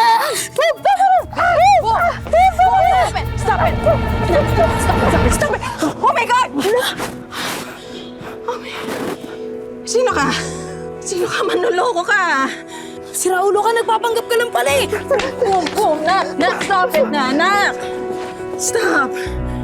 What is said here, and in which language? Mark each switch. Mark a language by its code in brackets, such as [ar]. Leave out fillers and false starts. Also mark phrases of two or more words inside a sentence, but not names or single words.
[en] Stop it! Stop it! Oh my God! [tl] Sino ka? Sino ka? Manloloko ka! Si Raulo ka, nagpapanggap ka lang pala eh. Boom! Nak! Nak! [en] Stop it [tl] na! Nak! Stop!